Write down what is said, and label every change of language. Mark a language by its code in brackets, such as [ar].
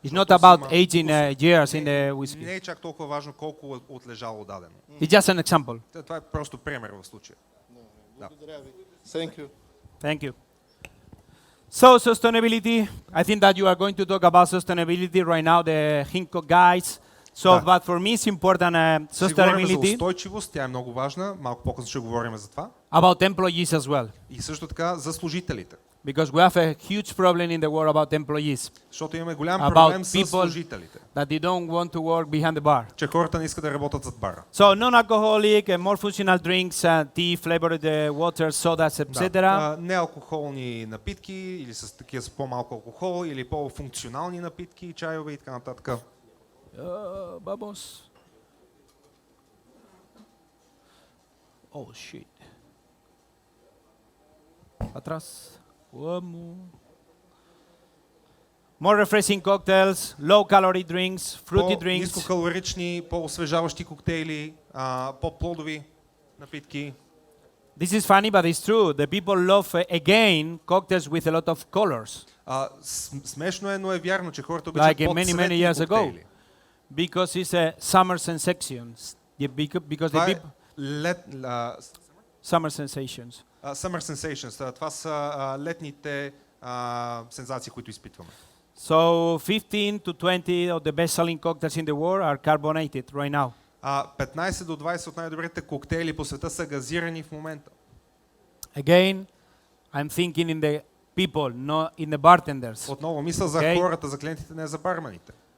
[en] It's not about aging years in the whiskey. [bg] Не е чак толкова важно колко е отлежало дадено. [en] It's just an example. [bg] Това е просто пример в случая. Благодаря ви. [en] Thank you. Thank you. So sustainability, I think that you are going to talk about sustainability right now, the Hinko guys. So, but for me it's important [bg] Ще говорим за [en] sustainability [bg] устойчивост, тя е много важна. Малко по-късно ще говорим за това. [en] about employees as well. [bg] И също така за служителите. [en] Because we have a huge problem in the world about employees. [bg] Защото имаме голям проблем с служителите. [en] That they don't want to work behind the bar. [bg] Че хората не искат да работят зад бара. [en] So non-alcoholic, more functional drinks, tea, flavored water, sodas, etc. [bg] Неалкохолни напитки или с такива с по-малко алкохол или по-функционални напитки, чайове и така нататък. [es] Vamos. [en] Oh shit. [es] Atrás. Vamos. [en] More refreshing cocktails, low calorie drinks, fruity drinks. [bg] Нискокалорични, по-освежаващи коктейли, по-плодови напитки. [en] This is funny, but it's true. The people love, again, cocktails with a lot of colors. [bg] Смешно е, но е вярно, че хората обичат [en] Like many [bg] по-цветни [en] years ago. [bg] коктейли. [en] Because it's a summer sensations. Yeah, because [bg] Това [en] the [bg] е [en] people... Summer sensations. Summer sensations. [bg] Това са летните сензации, които изпитваме. [en] So 15 to 20 of the best-selling cocktails in the world are carbonated right now. [bg] 15 до 20 от най-добрите коктейли по света са газирани в момента. [en] Again, I'm thinking in the people, not in the bartenders. [bg] Отново мисля за хората, за клиентите, не за барманите.